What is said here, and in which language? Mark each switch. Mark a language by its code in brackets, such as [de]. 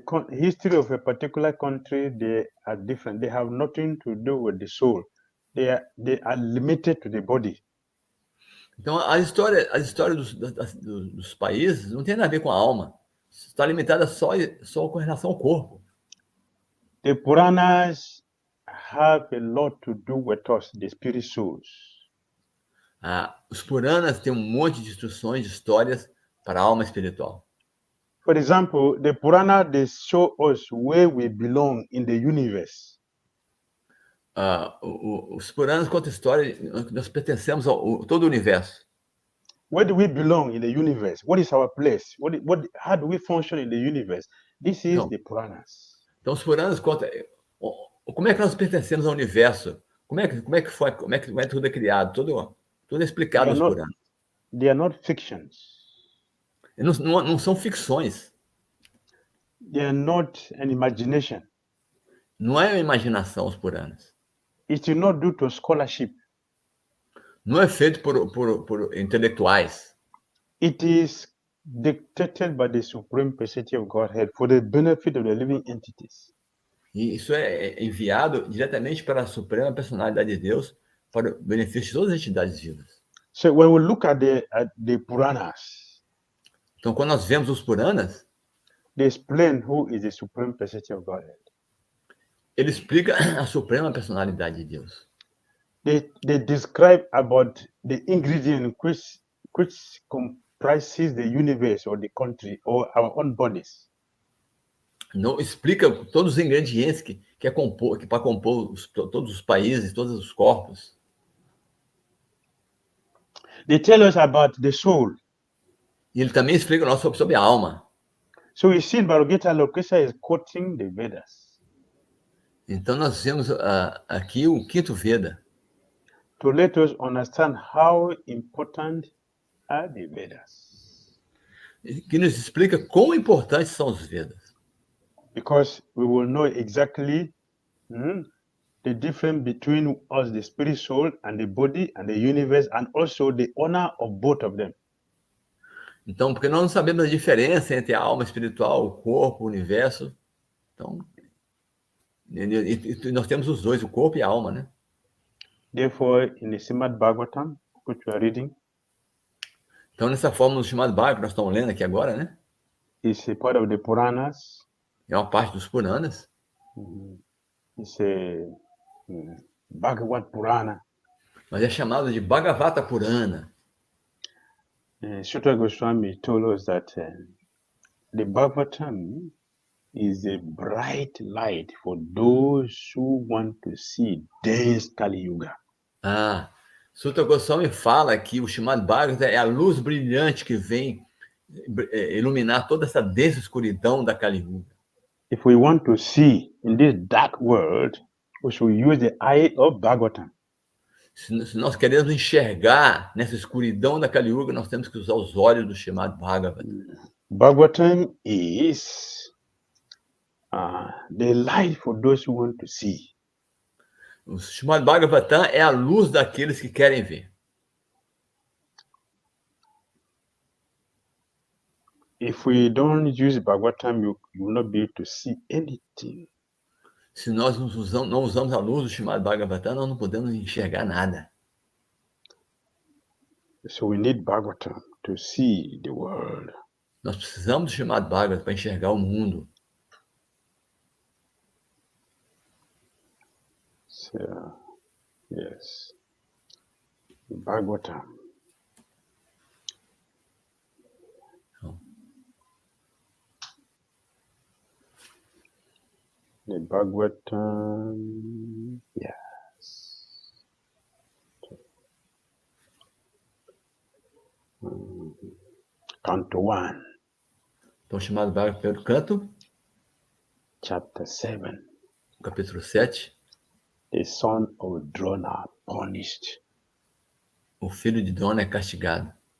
[en] History of a particular country, they are different. They have nothing to do with the soul. They are limited to the body. [pt] Então, as histórias dos países não tem nada a ver com a alma. Está limitada só com relação ao corpo. [en] The Puranas have a lot to do with us, the spirit souls. [pt] Os Puranas têm um monte de instruções, de histórias para a alma espiritual. [en] For example, the Purana, they show us where we belong in the universe. [pt] Os Puranas contam história que nós pertencemos a todo o universo. [en] Where do we belong in the universe? What is our place? How do we function in the universe? This is the Puranas. [pt] Então, os Puranas contam como é que nós pertencemos ao universo, como é que foi, como é que tudo é criado, tudo é explicado nos Puranas. [en] They are not fictions. [pt] Não são ficções. [en] They are not an imagination. [pt] Não é uma imaginação os Puranas. [en] It is not due to scholarship. [pt] Não é feito por intelectuais. [en] It is dictated by the Supreme Personality of Godhead for the benefit of the living entities. [pt] E isso é enviado diretamente para a Suprema Personalidade de Deus para o benefício de todas as entidades vivas. [en] So when we look at the Puranas, [pt] então quando nós vemos os Puranas, [en] they explain who is the Supreme Personality of Godhead. [pt] Ele explica a Suprema Personalidade de Deus. [en] They describe about the ingredient which comprises the universe or the country or our own bodies. [pt] Não explica todos os ingredientes que para compor todos os países, todos os corpos. [en] They tell us about the soul. [pt] E ele também explica sobre a alma. [en] So we see Bhagavad Gita is quoting the Vedas. [pt] Então nós vemos aqui o quinto Veda. [en] To let us understand how important are the Vedas. [pt] Que nos explica quão importantes são os Vedas. [en] Because we will know exactly the difference between us, the spirit soul, and the body, and the universe, and also the honor of both of them. [pt] Então, porque nós não sabemos a diferença entre a alma espiritual, o corpo, o universo. Então, nós temos os dois, o corpo e a alma, né? [en] Therefore, in the Srimad Bhagavatam, which we are reading, [pt] então, nessa forma, no chamado Bhagavatam, que nós estamos lendo aqui agora, né? [en] It's a part of the Puranas. [pt] É uma parte dos Puranas. [en] It's a Bhagavad Purana. [pt] Mas é chamado de Bhagavata Purana. [en] Sutra Goswami told us that the Bhagavatam is a bright light for those who want to see dense Kali Yuga. [pt] Sutra Goswami fala que o chamado Bhagavata é a luz brilhante que vem iluminar toda essa densa escuridão da Kali Yuga. [en] If we want to see in this dark world, we should use the eye of Bhagavatam. [pt] Se nós queremos enxergar nessa escuridão da Kali Yuga, nós temos que usar os olhos do chamado Bhagavata. [en] Bhagavatam is the light for those who want to see. [pt] O chamado Bhagavatam é a luz daqueles que querem ver. [en] If we don't use Bhagavatam, you will not be able to see anything. [pt] Se nós não usamos a luz do chamado Bhagavatam, nós não podemos enxergar nada. [en] So we need Bhagavatam to see the world. [pt] Nós precisamos do chamado Bhagavatam para enxergar o mundo. [en] So, yes, Bhagavatam. The Bhagavatam, yes. Canto 1. [pt] Então, chamado Bhagavatam pelo canto. [en] Chapter 7. [pt] Capítulo 7. [en] The son of Drona punished. [pt] O filho de Drona é castigado.